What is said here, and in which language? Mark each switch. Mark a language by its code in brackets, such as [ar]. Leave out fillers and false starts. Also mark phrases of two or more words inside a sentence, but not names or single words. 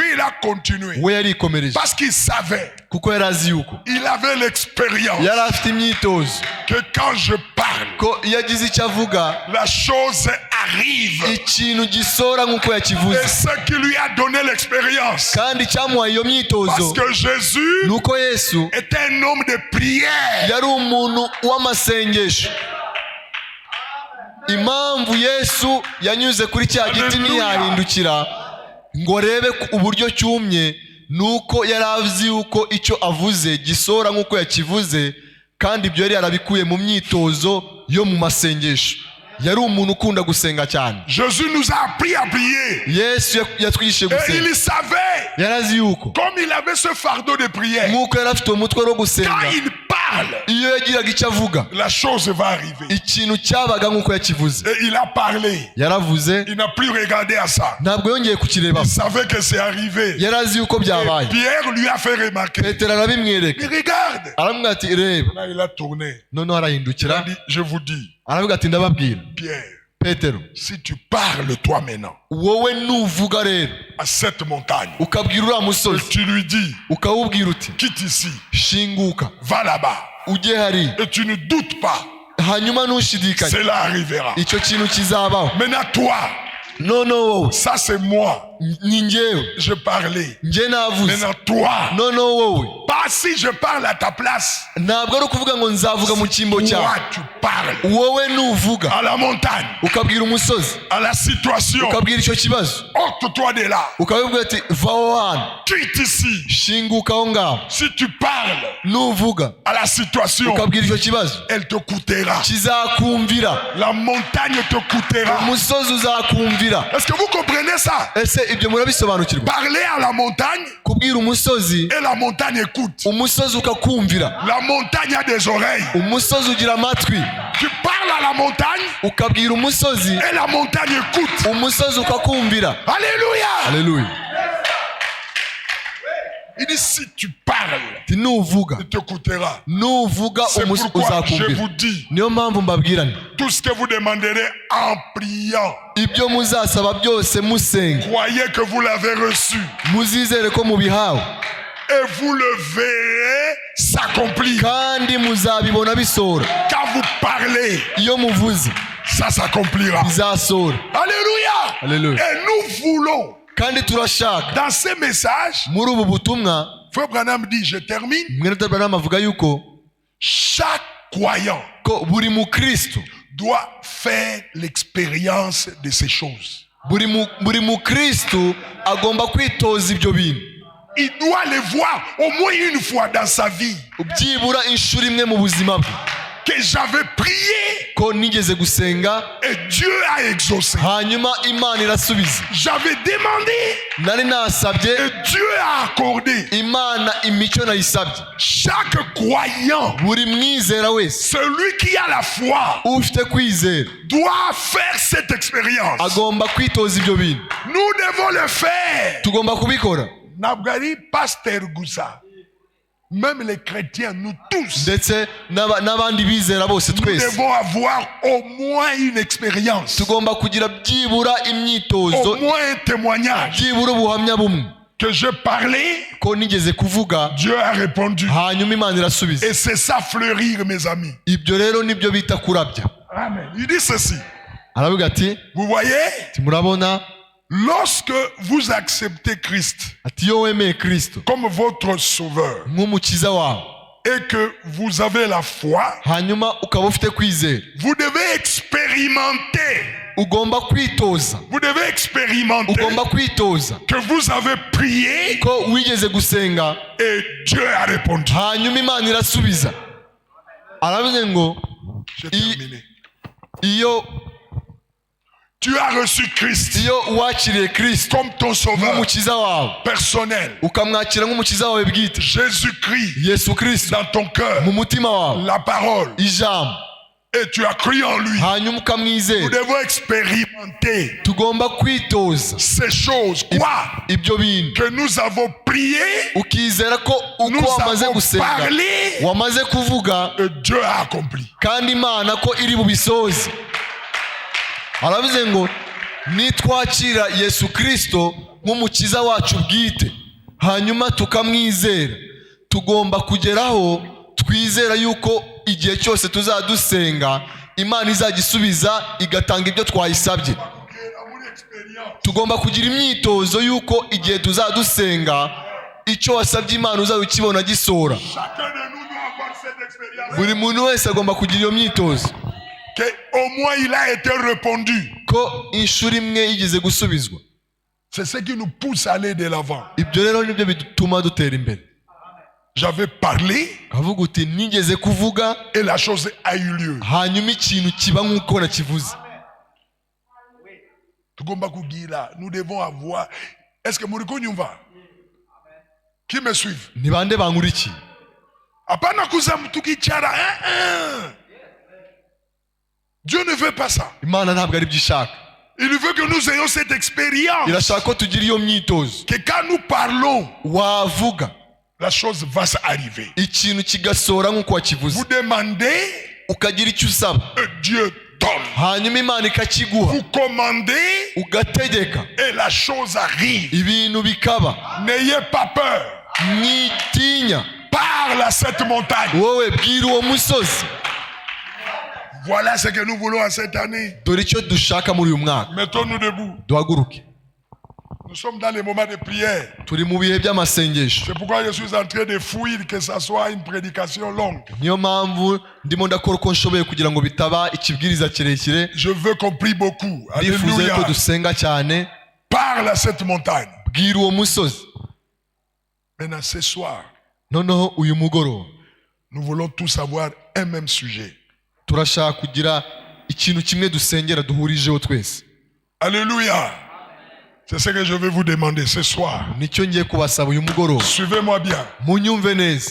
[fr] Lui, il a continué. [rw] we yarikomereje, [fr] Parce qu'il savait, [rw] kuko yari azi yuko [fr] il avait l'expérience [rw] yari afite imyitozo, [fr] que quand je parle, [rw] ko iyo agize icyo avuga [fr] la chose arrive. [rw] ikintu gisohora nk'uko [fr] Et [rw] yakivuze. [fr] ce qui lui a donné l'expérience. [rw] kandi cyamuhaye iyo [fr] Parce [rw] myitozo [fr] que Jésus [rw] ni uko Yesu [fr] était un homme de prière. [rw] yari umuntu w'amasengesho. impamvu Yesu yanyuze kuri cya giti ntiyahindukira ngo arebe uburyo cyumye, ni uko yari azi yuko icyo avuze gisohora nk'uko yakivuze, kandi ibyo yari yarabikuye mu myitozo yo mu masengesho. yari umuntu ukunda gusenga cyane. [fr] Jésus nous a appris à prier. [rw] Yesu yatwigishije [fr] Et [rw] gusenga. [fr] il savait, [rw] yari azi yuko [fr] comme il avait ce fardeau de prière, [rw] nk'uko yari afite umutwe wo [fr] quand [rw] gusenga, [fr] il parle, parle, [rw] iyo yagiraga icyo avuga [fr] la chose va arriver. [rw] ikintu cyabaga nk'uko yakivuze. [fr] Et il a parlé. [rw] Yaravuze [fr] Il n'a plus regardé à ça. [rw] ntabwo yongeye kukireba. [fr] Il savait que c'est arrivé. [rw] yari azi yuko [fr] Et [rw] byabaye. [fr] Pierre lui a fait remarquer. [rw] petero arabimwereka, [fr] Mais regarde. [rw] aramubwira ati reba. [fr] Là, il a tourné. [rw] noneho [fr] Il a [rw] arahindukira [fr] dit, je vous dis, [rw] aravuga ati ndababwira [fr] Pierre, [rw] petero, [fr] si tu parles toi maintenant [rw] wowe nuvuga rero [fr] à cette montagne, [rw] ukabwira uriya [fr] et [rw] musozi [fr] tu lui dis, [rw] ukawubwira uti [fr] quitte ici, [rw] shinguka [fr] va là-bas, [rw] ujye hariya, [fr] et tu ne doutes pas, [rw] hanyuma ntushidikanye, [fr] cela arrivera. [rw] icyo kintu kizabaho. [fr] Maintenant, toi, [rw] noneho wowe [fr] ça c'est moi, [rw] ni njyewe, [fr] je parlais. [rw] njye navuze. [fr] Maintenant, toi, [rw] noneho wowe [fr] pas si je parle à ta place, [rw] ntabwo ari ukuvuga ngo nzavuga mu cyimbo cyawe. [fr] toi tu parles [rw] wowe nuvuga [fr] à la montagne, [rw] ukabwira umusozi, [fr] à la situation, [rw] ukabwira icyo kibazo, [fr] ôte-toi de là, [rw] ukabibwira ati vaho hano, [fr] quitte ici. [rw] shinguka aho ngaho. [fr] Si tu parles [rw] nuvuga [fr] à la situation, [rw] ukabwira icyo kibazo [fr] elle te coûtera. [rw] kizakumvira, [fr] La montagne te coûtera. [rw] umusozi uzakumvira. [fr] Est-ce que vous comprenez ça? [rw] ese ibyo murabisobanukirwa? [fr] Parler à la montagne [rw] kubwira umusozi, [fr] et la montagne écoute. [rw] umusozi ukakumvira. [fr] La montagne a des oreilles. [rw] umusozi ugira amatwi. [fr] Tu parles à la montagne [rw] ukabwira umusozi, [fr] et la montagne écoute. [rw] umusozi ukakumvira. [fr] Alléluia. [rw] Haleluya. [fr] Il dit si tu parles, [rw] Ati nuvuga, [fr] il te coûtera. [rw] nuvuga [fr] C'est pourquoi je [rw] uzakumvira. [fr] vous dis, [rw] niyo mpamvu mbabwira nti [fr] tout ce que vous demanderez en priant, [rw] ibyo muzasaba byose musenga, [fr] croyez que vous l'avez reçu [rw] muzizere ko mubihawe, [fr] et vous le verrez s'accomplir. [rw] kandi muzabibona bisohora. [fr] Quand vous parlez, [rw] iyo muvuze [fr] ça s'accomplira. [rw] bizasohora. [fr] Alléluia. Alléluia. Et nous voulons, [rw] kandi turashaka [fr] dans ces messages, [rw] muri ubu butumwa, [fr] Frère Branham dit, je termine, [rw] mwene Branham avuga yuko [fr] chaque croyant [rw] ko buri mukristo, [fr] doit faire l'expérience de ces choses. [rw] buri mukristo agomba kwitoza ibyo bintu. [fr] Il doit les voir au moins une fois dans sa vie. [rw] byibura inshuro imwe mu buzima bwe, [fr] Que j'avais prié [rw] ko nigeze gusenga [fr] et Dieu a exaucé. [rw] hanyuma Imana irasubiza. [fr] J'avais demandé [rw] nari nasabye [fr] et Dieu a accordé. [rw] Imana imico nayisabye. [fr] Chaque croyant, [rw] buri mwizera wese, [fr] celui qui a la foi, [rw] ufite kwizera, [fr] doit faire cette expérience. [rw] agomba kwitoza ibyo bintu. [fr] Nous devons le faire. [rw] tugomba kubikora. Nabgari, [fr] Pasteur Goussa, même les chrétiens, nous tous, [rw] ndetse n'abandi bizera bose [fr] nous [rw] twese [fr] devons avoir au moins une expérience, [rw] tugomba kugira byibura [fr] au [rw] imyitozo, [fr] moins un témoignage. [rw] byibura ubuhamya bumwe [fr] Que je parlais, [rw] ko nigeze kuvuga [fr] Dieu a répondu. [rw] hanyuma Imana irasubiza. [fr] Et c'est ça fleurir, mes amis. [rw] ibyo rero nibyo bita kurabya. [fr] Amen. Il dit ceci. [rw] aravuga ati [fr] Vous voyez, [rw] murabona, [fr] lorsque vous acceptez Christ [rw] ati iyo wemeye Kristo [fr] comme votre sauveur [rw] nk'umukiza wawe, [fr] et que vous avez la foi, [rw] hanyuma ukaba ufite kwizera, [fr] vous devez expérimenter. [rw] ugomba kwitoza, [fr] Vous devez expérimenter [rw] ugomba kwitoza [fr] que vous avez prié [rw] ko wigeze gusenga [fr] et Dieu a répondu. [rw] hanyuma Imana irasubiza. aravuze ngo [fr] J'ai terminé. [rw] iyo [fr] Tu as reçu Christ [rw] wakiriye Kristo [fr] comme ton sauveur [rw] nk'umukiza wawe, [fr] personnel. [rw] ukamwakira nk'umukiza wawe bwite, [fr] Jésus-Christ [rw] Yesu Kristo [fr] dans ton cœur, [rw] mu mutima wawe, [fr] la parole, [rw] ijambo, [fr] et tu as cru en lui. [rw] hanyuma [fr] Nous [rw] ukamwizera. [fr] devons expérimenter [rw] tugomba kwitoza [fr] ces choses. Quoi? [rw] ibyo bintu, [fr] Que nous avons prié, [rw] ukizera ko uko [fr] nous [rw] wamaze [fr] avons [rw] gusenga, [fr] parlé, [rw] wamaze kuvuga, [fr] et Dieu a accompli. [rw] kandi Imana ko iri bubisoze. aravuze ngo nitwakira Yesu Kristo nk'umukiza wacu bwite, hanyuma tukamwizera, tugomba kugeraho twizera yuko igihe cyose tuzadusenga Imana izagisubiza igatanga ibyo twayisabye. tugomba kugira imyitozo yuko igihe tuzadusenga icyo wasabye Imana uzabikibona gisohora. [fr] Chacun de nous doit avoir cette expérience. [rw] buri muntu wese agomba kugira iyo myitozo, [fr] Que au moins il a été répondu. [rw] ko inshuro imwe yigeze gusubizwa. [fr] C'est ce qui nous pousse à aller de l'avant. [rw] ibyo rero nibyo bituma dutera imbere. [fr] J'avais parlé [rw] kavuga uti nigeze kuvuga, [fr] et la chose a eu lieu. [rw] hanyuma ikintu kiba nk'uko nakivuze. Tugomba kugira, [fr] nous devons avoir. Est-ce que [sw] Mouriko Nyumva? [fr] Qui me suivent? [rw] ni bande bankurikiye? [sw] Apana kuza mtu kichara. [fr] Dieu ne veut pas ça. [rw] Imana ntabwo ari byo ishaka. [fr] Il veut que nous ayons cette expérience. [rw] Irashaka ko tugira iyo myitozo. [fr] Que quand nous parlons, [rw] wavuga, [fr] la chose va s'arriver. [rw] ikintu kigasohora nk'uko wakivuze. [fr] Vous demandez, [rw] ukagira icyo usaba, [fr] Dieu donne. [rw] hanyuma Imana ikakiguha. [fr] Vous commandez, [rw] ugategeka, [fr] et la chose arrive. [rw] ibintu bikaba. [fr] N'ayez pas peur. [rw] mwitinya. [fr] Parle à cette montagne. [rw] wowe bwira uwo musozi. [fr] Voilà ce que nous voulons en cette année. [rw] dore icyo dushaka muri uyu mwaka. [fr] Mettons-nous debout. [rw] duhaguruke. [fr] Nous sommes dans les moments de prière. [rw] turi mu bihe by'amasengesho. [fr] C'est pourquoi je suis en train de fouiller que ça soit une prédication longue. [rw] niyo mpamvu ndimo ndakora uko nshoboye kugira ngo bitaba ikibwiriza kirekire. [fr] Je veux qu'on prie beaucoup. [rw] ndifuza ko [fr] Alléluia. [rw] dusenga cyane. [fr] Parle à cette montagne. [rw] bwira uwo musozi. [fr] Maintenant, ce soir, [rw] noneho uyu mugoroba [fr] nous voulons tous avoir un même sujet. [rw] turashaka kugira ikintu kimwe dusengera duhurijeho twese. [fr] Alléluia. C'est ce que je vais vous demander ce soir. [rw] nicyo ngiye kubasaba uyu mugoroba. [fr] Suivez-moi bien. [rw] munyumve neza.